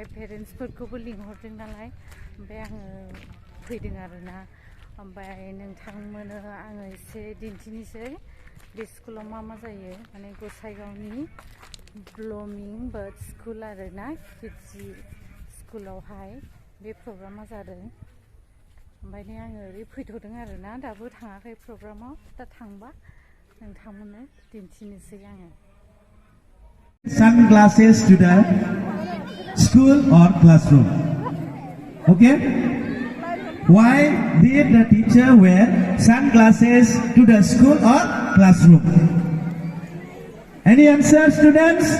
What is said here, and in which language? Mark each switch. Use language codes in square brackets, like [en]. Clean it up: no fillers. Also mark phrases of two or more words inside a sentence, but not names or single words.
[brx] पेरेन्ट्सफोरखौबो लिंहरदों नालाय ओमफ्राय आङो फैदों आरोना ओमफ्राय नोंथांमोननो आङो एसे दिन्थिनोसै बे स्कुलाव मा मा जायो माने गसाइगावनि ब्लुमिं बार्ड स्कुल आरोना किडजी स्कुलावहाय बे प्रग्रामा जादों ओमफ्राय आङो ओरै फैथ'दों आरोना दाबो थाङाखै प्रग्रामाव दा थांबा नोंथांमोननो दिन्थिनोसै आङो [en] Sunglasses to the school or classroom. Okay? Why did the teacher wear sunglasses to the school or classroom? Any answer, students?